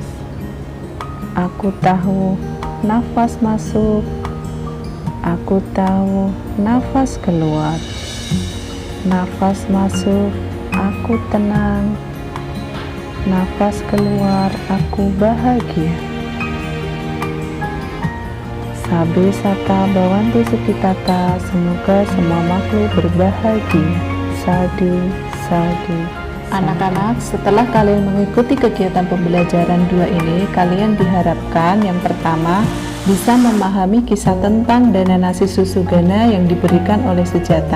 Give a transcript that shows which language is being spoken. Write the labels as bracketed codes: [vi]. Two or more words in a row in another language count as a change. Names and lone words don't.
[id] Aku tahu nafas masuk. Aku tahu nafas keluar. Nafas masuk, aku tenang. Nafas keluar, aku bahagia. [pi] Sabe sata bawantu sukitata, [id] semoga semua makhluk berbahagia. [pi] Sadu, sadu. [id] Anak-anak, setelah kalian mengikuti kegiatan pembelajaran 2 ini, kalian diharapkan yang pertama bisa memahami kisah tentang dana nasi susugana yang diberikan oleh Sujata.